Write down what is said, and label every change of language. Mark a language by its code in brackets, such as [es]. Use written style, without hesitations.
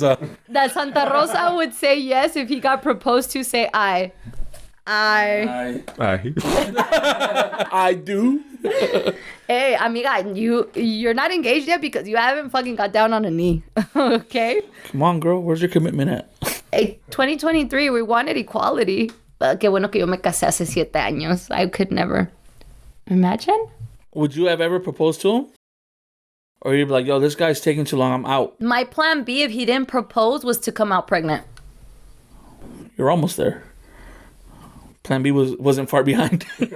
[en] that Santa Rosa would say yes if he got proposed to, say I. it. I do. Hey, amiga, you're not engaged yet because you haven't fucking got down on a knee. Okay? Come on, girl. Where's your commitment at? Hey, 2023, we wanted equality. [es] Qué bueno que yo me casé hace 7 años. [en] I could never. Imagine? Would you have ever proposed to him? Or you'd be like, "Yo, this guy's taking too long. I'm out." My plan B, if he didn't propose, was to come out pregnant. You're almost there. Plan B wasn't far behind.